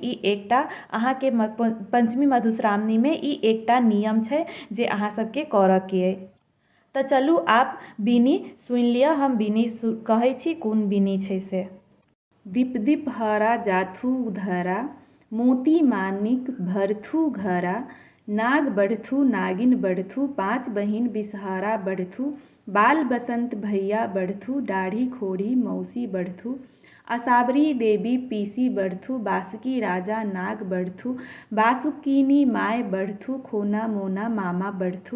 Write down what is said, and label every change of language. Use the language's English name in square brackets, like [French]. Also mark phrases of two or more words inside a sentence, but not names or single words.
[Maithili] ई एकटा अहाँ के पंचमी मधुश्रावणी में ई एकटा नियम छै जे अहाँ सबके करऽ के अइ। तो चलू आप बीनी सुन लिया। हम बीनी कहै छी कोन बीनी छै से। दीप दीप हरा जाथू धरा, मोती मानिक भरथू घरा। नाग बढ़थू नागिन बढ़थू, 5 बहिन बिसहारा बढ़थू। बाल बसंत भैया बढ़थू, दाढ़ी खोड़ी मौसी बढ़थू। असाबरी देवी पीसी बढ़थू, बासुकी राजा नाग बढ़थू। बासुकीनी माय बढ़थू, खोना मोना मामा बढ़थू।